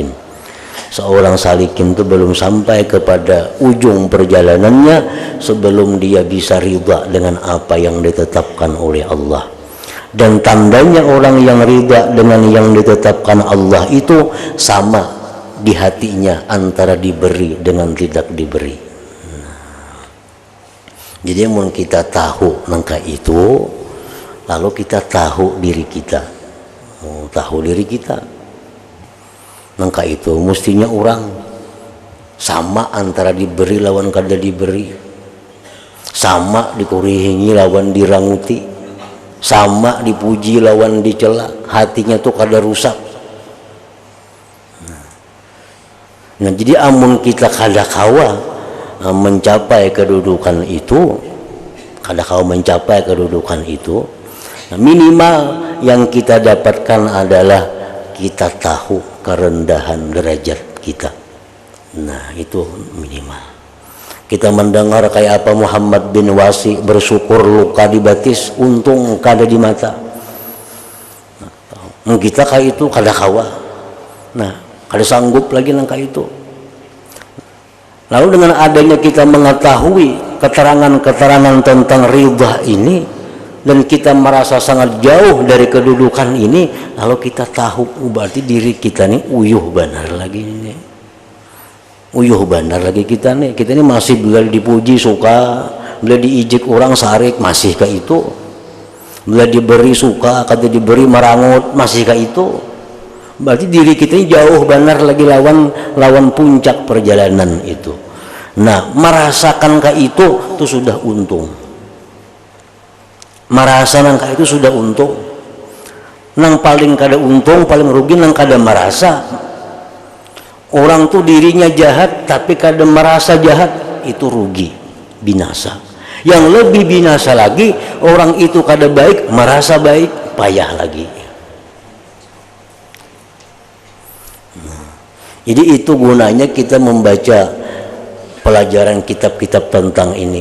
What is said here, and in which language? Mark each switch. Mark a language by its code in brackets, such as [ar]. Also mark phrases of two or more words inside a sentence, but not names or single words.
[id] Seorang salikin itu belum sampai kepada ujung perjalanannya sebelum dia bisa ridha dengan apa yang ditetapkan oleh Allah. Dan tandanya orang yang ridha dengan yang ditetapkan Allah itu sama di hatinya antara diberi dengan tidak diberi. [bjn] Jadi mun kita tahu nangka itu, lalu kita tahu diri kita, tahu diri kita. Nangka itu mestinya orang sama antara diberi lawan kada diberi, sama dikurihingi lawan diranguti, sama dipuji lawan dicela, hatinya tuh kada rusak. Nah, jadi amun kita kada kawa mencapai kedudukan itu, kada kawa mencapai kedudukan itu, minimal yang kita dapatkan adalah kita tahu kerendahan derajat kita. Nah, itu minimal. Kita mendengar kayak apa Muhammad bin Wasi bersyukur luka di batis, untung kada di mata. Nah, kita kayak itu kada kawa. Nah, kada sanggup lagi nangka itu. [id] Lalu dengan adanya kita mengetahui keterangan-keterangan tentang ridha ini, dan kita merasa sangat jauh dari kedudukan [bjn] ini, lalu kita tahu berarti diri kita nih uyuh benar lagi nih, uyuh benar lagi kita nih masih bila dipuji suka, bila diijik orang sarik masih ke itu, bila diberi suka, kata diberi merangut masih ke itu, berarti diri kita ini jauh benar lagi lawan puncak perjalanan itu. Nah, merasakan ke itu sudah untung. Merasa nangka itu sudah untung. Nang paling kada untung, paling rugi nang kada merasa. Orang tuh dirinya jahat tapi kada merasa jahat, itu rugi, binasa. Yang lebih binasa lagi, orang itu kada baik, merasa baik, payah lagi. [id] Jadi itu gunanya kita membaca pelajaran kitab-kitab tentang ini.